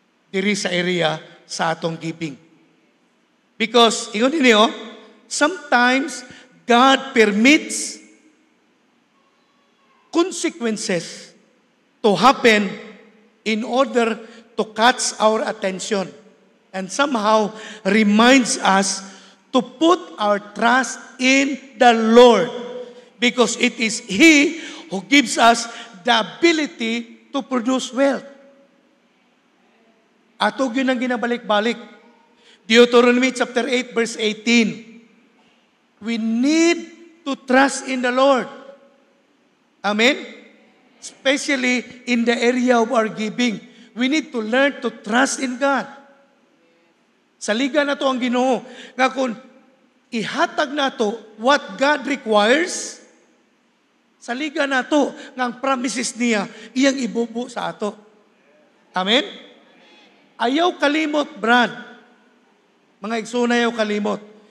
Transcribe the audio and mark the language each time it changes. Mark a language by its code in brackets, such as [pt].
[ceb] diri sa area sa atong giving. [en] Because, [ceb] ingon ninyo, [en] sometimes God permits consequences to happen in order to catch our attention and somehow reminds us to put our trust in the Lord because it is He who gives us the ability to produce wealth. [ceb] Ato yun ang ginabalik-balik. [en] Deuteronomy chapter 8 verse 18. We need to trust in the Lord. Amen? Especially in the area of our giving. We need to learn to trust in God. [ceb] Sa liga na to ang Ginoo nga kung ihatag na [en] to what God requires, [ceb] sa liga na to nga ang promises niya, iyang ibubo sa ato. Amen? Ayaw kalimot, Brad. Mga igsoon, ayaw kalimot.